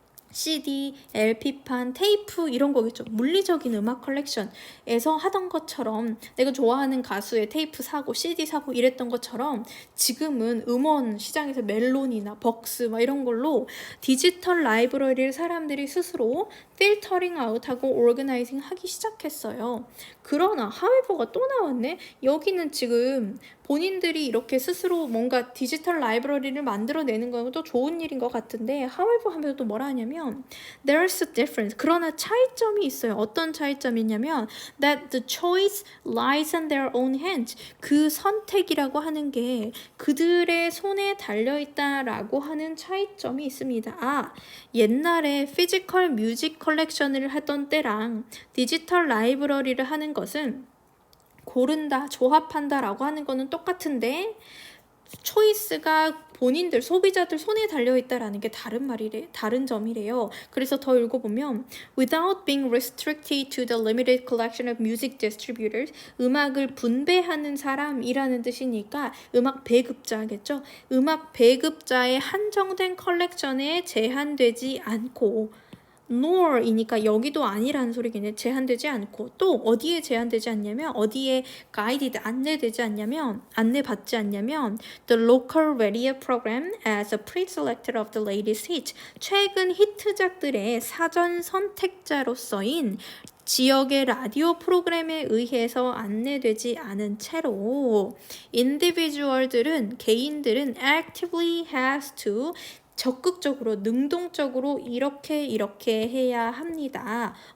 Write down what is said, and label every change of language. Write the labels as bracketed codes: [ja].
[ko] CD, LP판, 테이프 이런 거겠죠. 물리적인 음악 컬렉션에서 하던 것처럼 내가 좋아하는 가수의 테이프 사고 CD 사고 이랬던 것처럼 지금은 음원 시장에서 멜론이나 벅스 막 이런 걸로 디지털 라이브러리를 사람들이 스스로 필터링 아웃하고 오르거나이징 하기 시작했어요. 그러나 however가 또 나왔네. 여기는 지금 본인들이 이렇게 스스로 뭔가 디지털 라이브러리를 만들어내는 건 또 좋은 일인 것 같은데 however 하면서 또 뭐라 하냐면 [en] there's a difference. [ko] 그러나 차이점이 있어요. 어떤 차이점이 있냐면 [en] that the choice lies in their own hands. [ko] 그 선택이라고 하는 게 그들의 손에 달려있다라고 하는 차이점이 있습니다. 아, 옛날에 피지컬 뮤직 컬렉션을 하던 때랑 디지털 라이브러리를 하는 것은 고른다, 조합한다 라고 하는 거는 똑같은데 초이스가 본인들, 소비자들 손에 달려있다라는 게 다른 점이래요. [en] 그래서 더 읽어보면 without being restricted to the limited collection of music distributors, [ko] 음악을 분배하는 사람이라는 뜻이니까 음악 배급자겠죠. 음악 배급자의 한정된 컬렉션에 제한되지 않고 nor이니까 여기도 아니라는 소리겠네. 제한되지 않고 또 어디에 제한되지 않냐면 어디에 guided 안내되지 않냐면 안내받지 않냐면 [en] the local radio program as a pre-selector of the latest hit [ko] 최근 히트작들의 사전 선택자로서인 지역의 라디오 프로그램에 의해서 안내되지 않은 채로 individual들은 개인들은 [en] actively has to [ko] 적극적으로 능동적으로 이렇게 해야 합니다.